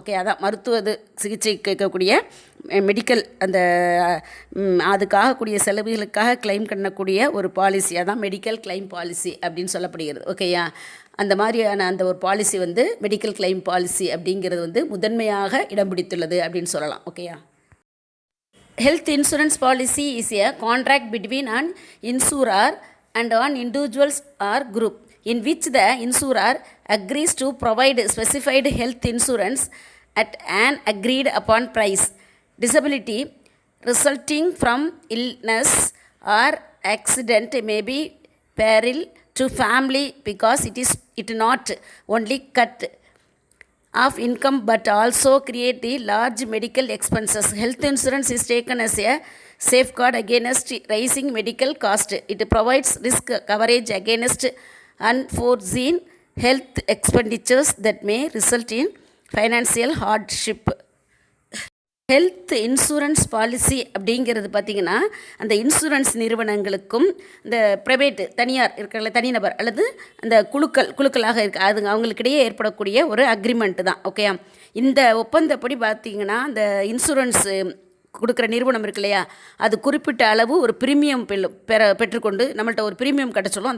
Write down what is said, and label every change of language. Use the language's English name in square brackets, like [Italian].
[Tamil] Okay, அதான் மருத்துவ சிகிச்சை கேட்கக்கூடிய மெடிக்கல் அந்த அதுக்காகக்கூடிய செலவுகளுக்காக கிளைம் பண்ணக்கூடிய ஒரு பாலிசி, அதான் மெடிக்கல் கிளைம் பாலிசி அப்படின்னு சொல்லப்படுகிறது. ஓகேயா, அந்த மாதிரியான அந்த ஒரு பாலிசி வந்து மெடிக்கல் கிளைம் பாலிசி அப்படிங்கிறது வந்து முதன்மையாக இடம் பிடித்துள்ளது அப்படின்னு சொல்லலாம். [English] ஓகேயா, health insurance policy is a contract between an insurer and an individuals or group in which the insurer agrees to provide specified health insurance at an agreed upon price. Disability resulting from illness or accident may be peril to family because it not only cut of income but also create the large medical expenses. Health insurance is taken as a safeguard against rising medical cost. It provides risk coverage against unforeseen health expenditures that may result in financial hardship. [Tamil] Health insurance policy அப்படிங்கிறது பார்த்திங்கன்னா அந்த insurance நிறுவனங்களுக்கும் இந்த தனியார் இருக்கிற தனிநபர் அல்லது அந்த குழுக்களாக அது அவங்களுக்கிடையே ஏற்படக்கூடிய ஒரு அக்ரிமெண்ட்டு தான். ஓகே, இந்த ஒப்பந்தப்படி பார்த்திங்கன்னா அந்த இன்சூரன்ஸ் கொடுக்குற நிறுவனம் இருக்கு இல்லையா, அது குறிப்பிட்ட அளவு ஒரு ப்ரீமியம் பெற்றுக்கொண்டு நம்மள்ட்ட ஒரு ப்ரீமியம் கட்ட சொல்லும்.